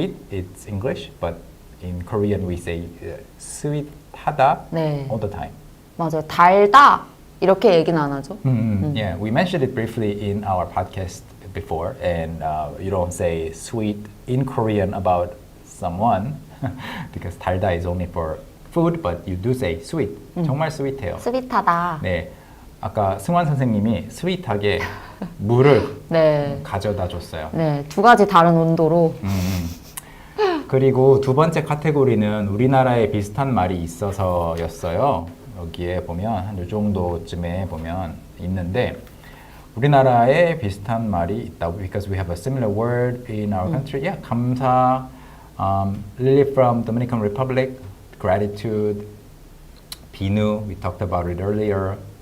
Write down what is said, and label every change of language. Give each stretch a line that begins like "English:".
English: It's English, but in Korean we say sweet하다
Korean: 네.
English: all the time.
Korean: 맞아요. 달다 이렇게 얘기는 안 하죠.
English: Yeah, we mentioned it briefly in our podcast before, and you don't say sweet in Korean about someone because 달다 is only for food, but you do say sweet.
Korean: 정말 sweet해요. 스윗하다. 네, 아까 승환 선생님이 스윗하게 물을 네. 가져다 줬어요. 네, 두 가지 다른 온도로. 그리고 두 번째 카테고리는 우리나라에 비슷한 말이 있어서였어요. 여기에 보면 한 이 정도쯤에 보면 있는데 우리나라에 비슷한 말이 있다고
English: because we have a similar word in our country. Yeah, 감사, Lily from Dominican Republic, gratitude, 비누, we talked about it earlier.